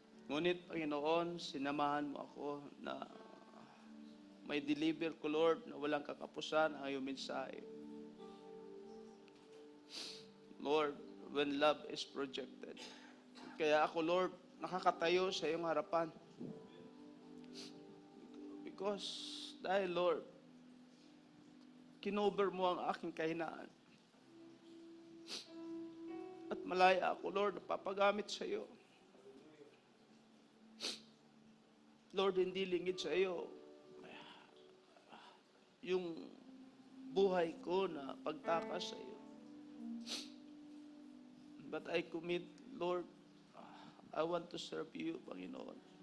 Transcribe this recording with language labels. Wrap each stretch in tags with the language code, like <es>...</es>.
<tl>Ngunit, Panginoon, sinamahan mo ako na may deliver ko, Lord, na walang kakapusan ang iyong mensahe.</tl> <en>Lord, when love is projected.</en> <tl>Kaya ako, Lord, nakakatayo sa iyong harapan. Because, dahil, Lord, kinover mo ang aking kahinaan. At malaya ako, Lord, napapagamit sa iyo. Lord, hindi lingid sa iyo yung buhay ko na pagtakas sa iyo.</tl> <en>But I commit, Lord, I want to serve you, Panginoon.</en>